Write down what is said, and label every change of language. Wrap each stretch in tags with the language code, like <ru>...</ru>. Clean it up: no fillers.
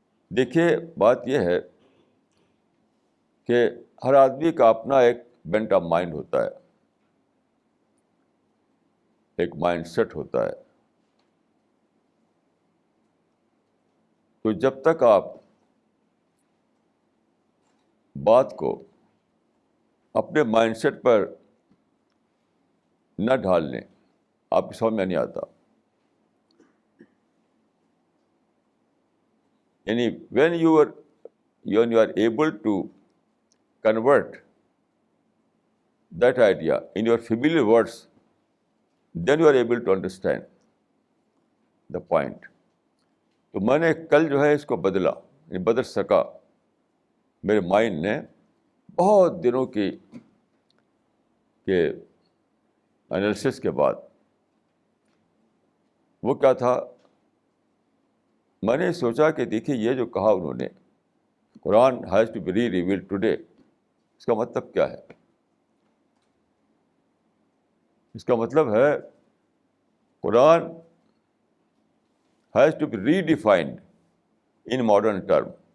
<ur>دیکھیے بات یہ ہے کہ ہر آدمی کا اپنا ایک</ur> <en>bent of mind</en> <ur>ہوتا ہے, ایک مائنڈ سیٹ ہوتا ہے. تو جب تک آپ بات کو اپنے مائنڈ سیٹ پر نہ ڈھال لیں آپ کی سمجھ میں نہیں آتا. یعنی</ur> <en>when you are able to convert that idea in your familiar words, then you are able to understand the point.</en> <ur>تو میں نے کل جو ہے اس کو بدلا، بدل سکا میرے مائنڈ نے بہت دنوں کے انالیسس کے بعد. وہ کیا تھا، میں نے سوچا کہ دیکھیے یہ جو کہا انہوں نے</ur> <en>Quran has to be re revealed today,</en> <ur>اس کا مطلب کیا ہے؟ اس کا مطلب ہے</ur> <en>Quran has to be redefined in modern term.</en>